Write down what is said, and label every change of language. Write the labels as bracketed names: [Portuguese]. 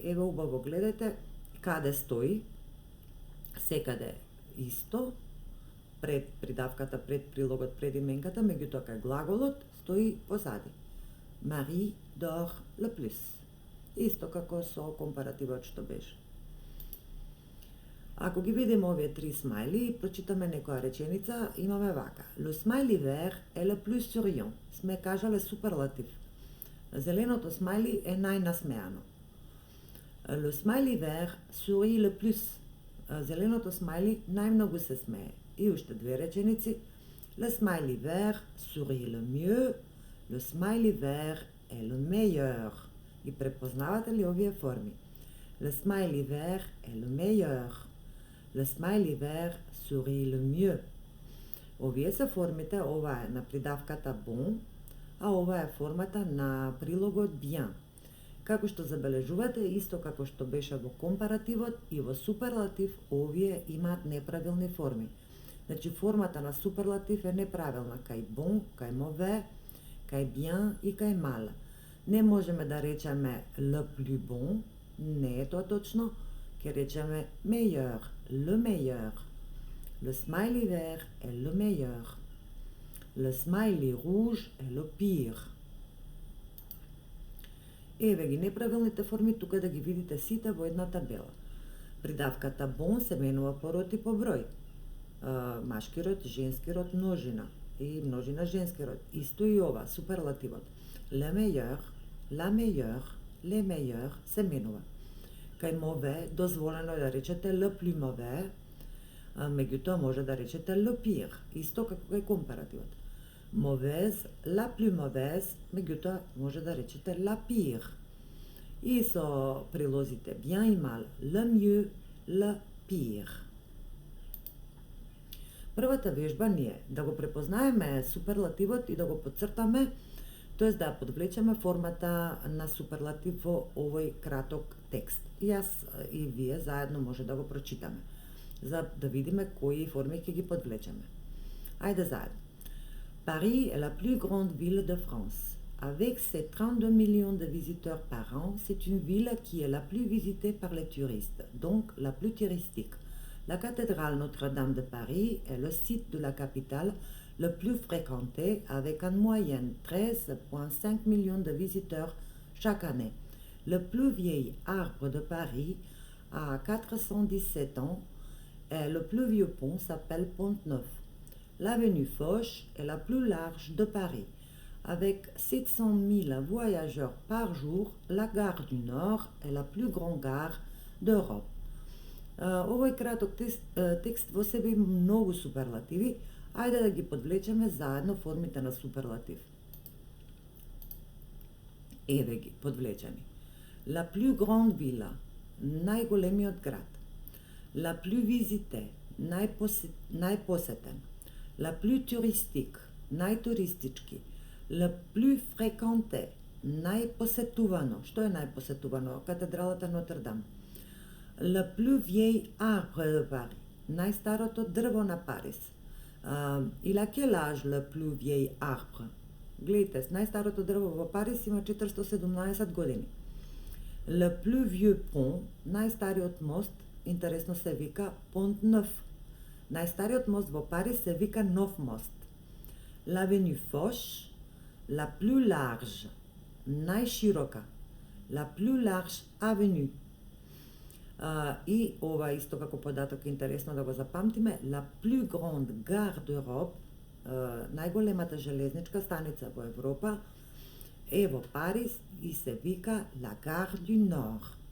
[Macedonian] Еве убаво гледате каде стои, секаде исто, пред придавката, пред прилогот, пред именката, меѓутоа кај глаголот стои позади. [French] Мари dort le plus. [Macedonian] Исто како со компаративот што беше. Ако ги видиме овие три смајли и прочитаме некоја реченица, имаме вака. [French] Le smiley vert est le plus souriant. [Macedonian] Сме кажале суперлатив. Зеленото смајли е најнасмеано. [French] Le smiley vert sourit le plus. [Macedonian] Зеленото смајли најмногу се смее. И уште две реченици. [French] Le smiley vert sourit le mieux. Le smiley vert est le meilleur. [Macedonian] И препознавате ли овие форми? [French] Le smiley vert est le meilleur. Le smiley vert sourit le mieux. [Macedonian] Овие се формите, ова е на придавката bon, а ова е формата на прилогот bien. Како што забележувате, исто како што беше во компаративот и во суперлатив, овие имаат неправилни форми. Значи, формата на суперлатив е неправилна кај bon, кај mauvais, кај bien и кај mal. Не можеме да речеме [French] le plus bon, [Macedonian] не е тоа точно, ќе речеме meilleur, le meilleur. [French] Le smiley vert est le meilleur. Le smiley rouge est le pire. [Macedonian] Еве ги неправилните форми, тука да ги видите сите во една табела. Придавката bon се менува по род и по број. Машки род, женски род, множина. И множина женски род. Исто и ова, суперлативот. [French] Le meilleur, la meilleure, les meilleurs [Macedonian] се менува. Кај mauvais дозволено е да речете [French] le plus mauvais, [Macedonian] меѓутоа може да речете le pire, исто како кај компаративот. [French] Mauvaise, la plus mauvaise, [Macedonian] меѓутоа може да речете [French] la pire. [Macedonian] И со прилозите [French] bien и mal, le mieux, le pire. [Macedonian] Првата вежба ни е да го препознаеме суперлативот и да го подцртаме, тоа да подвлечеме формата на суперлатив во овој краток текст. И јас и вие заедно може да го прочитаме, за да видиме кои форми ќе ги подвлечеме. Ајде заедно. [French] Paris est la plus grande ville de France. Avec ses 32 millions de visiteurs par an, c'est une ville qui est la plus visitée par les touristes, donc la plus touristique. La cathédrale Notre-Dame de Paris est le site de la capitale le plus fréquenté avec en moyenne 13,5 millions de visiteurs chaque année. Le plus vieil arbre de Paris a 417 ans et le plus vieux pont s'appelle Pont-Neuf. L'avenue Foch est la plus large de Paris. Avec 700 000 voyageurs par jour, la gare du Nord est la plus grande gare d'Europe. [Macedonian] Овој краток текст во себе има многу суперлативи. Ајде да ги подвлечеме заедно формите на суперлатив. Еве ги, подвлечени. [French] La plus grande ville, [Macedonian] најголемиот град. [French] La plus visitée, [Macedonian] најпосетен. [French] La plus touristique, [Macedonian] најтуристички. [French] Le plus fréquenté, [Macedonian] најпосетувано. Што е најпосетувано? Катедралата Нотр-Дам. [French] Le plus vieil arbre de Paris, [Macedonian] најстарото дрво на Париз. [French] Il a quel âge le plus vieil arbre? [Macedonian] Гледайте, најстарото дрво во Париз има 417 години. [French] Le plus vieux pont, [Macedonian] најстариот мост, интересно се вика [French] Pont Neuf. [Macedonian] Најстариот мост во Париз се вика Нов мост. [French] L'avenue Foch, la plus large, [Macedonian] најширока. [French] La plus large avenue. [Macedonian] И ова исто како податок интересно да го запамтиме. [French] La plus grande gare d'Europe, [Macedonian] најголемата железничка станица во Европа, е во Париз и се вика La Gare du Nord.